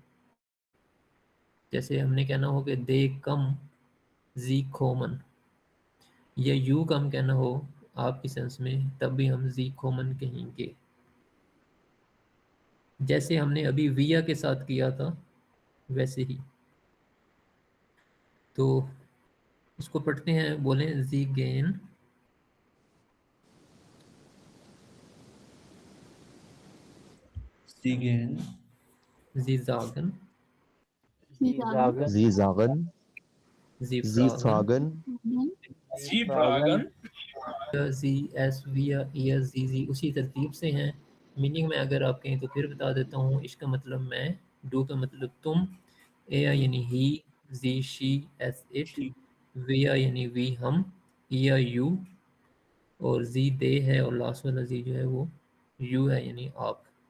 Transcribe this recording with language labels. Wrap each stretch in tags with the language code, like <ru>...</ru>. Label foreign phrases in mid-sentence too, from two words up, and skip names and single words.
<ur>جیسے ہم نے کہنا ہو کہ</ur> <en>they come</en> <de>sie kommen,</de> <ur>یا</ur> <en>you come</en> <ur>کہنا ہو آپ کی سینس میں، تب بھی ہم</ur> <de>Sie kommen</de> <ur>کہیں گے، جیسے ہم نے ابھی ویا کے ساتھ کیا تھا ویسے ہی. تو اس کو پڑھتے ہیں، بولیں</ur> <de>Sie gehen, Sie gehen. Sie sagen, Sie sagen, Sie sagen, जी Sie फ्रागन, fragen, Sie fragen. Sie es wir ihr Sie</de> <ur>اسی ترتیب سے ہیں. مینِنگ میں اگر آپ کہیں تو پھر بتا دیتا ہوں، اس کا مطلب میں، ڈو کا مطلب تم، اے یعنی ہی، جی شی ایس اٹ، ویا یعنی وی ہم، یا یو، اور جی دے ہے، اور لاسٹ والا جی جو ہے وہ یو ہے یعنی آپ.</ur>